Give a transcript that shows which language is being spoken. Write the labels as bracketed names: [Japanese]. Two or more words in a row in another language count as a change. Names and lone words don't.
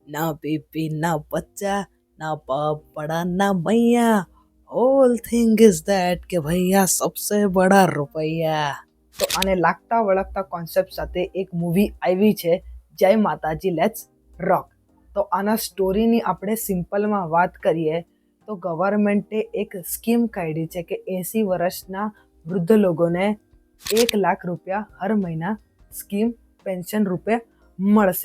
[Hindi] ना बीबी ना बच्चा ना पापड़ा ना मैया [English] whole thing is that [Hindi] कि भैया सबसे बड़ा रुपैया. [Gujarati] તો આને લાગતા વળગતા કોન્સેપ્ટ સાથે એક મૂવી આવી છે, જય માતાજી [English] let's rock. [Gujarati] તો આના સ્ટોરીની આપણે સિમ્પલમાં વાત કરીએ તો ગવર્મેન્ટે એક સ્કીમ કાઢી છે કે 80 વર્ષના વૃદ્ધ લોકોને 1 લાખ રૂપિયા [Hindi] हर महीना [Gujarati] સ્કીમ પેન્શન રૂપે મળશે.